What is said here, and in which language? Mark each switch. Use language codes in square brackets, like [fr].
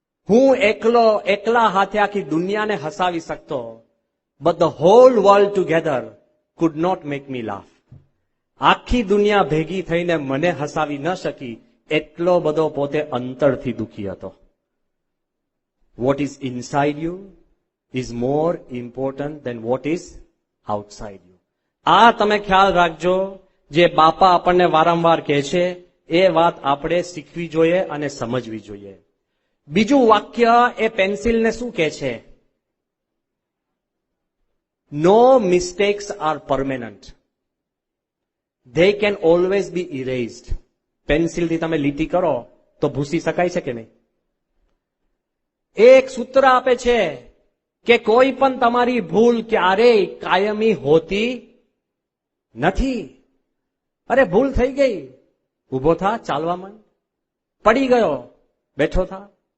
[gu] હું એકલા હાથે આખી દુનિયાને હસાવી શકતો, [en] But the whole world together could not make me laugh. [gu] આખી દુનિયા ભેગી થઈને મને હસાવી ન શકી, એટલો બધો પોતે અંતરથી દુખી હતો. [en] What is inside you is more important than what is outside you. [gu] આ તમે ખ્યાલ રાખજો. જે બાપા આપણને વારંવાર કહે છે એ વાત આપણે શીખવી જોઈએ અને સમજવી જોઈએ. બીજું વાક્ય એ પેન્સિલને શું કહે છે? [en] No mistakes are permanent. They can always be erased. [gu] પેન્સિલથી તમે લીટી કરો તો ભૂસી શકાય છે કે નહીં? એક સૂત્ર આપે છે કે કોઈ પણ તમારી ભૂલ ક્યારેય કાયમી હોતી નથી. અરે ભૂલ થઈ ગઈ, ઉભો થા, ચાલવા માંડ. પડી ગયો, બેઠો થા.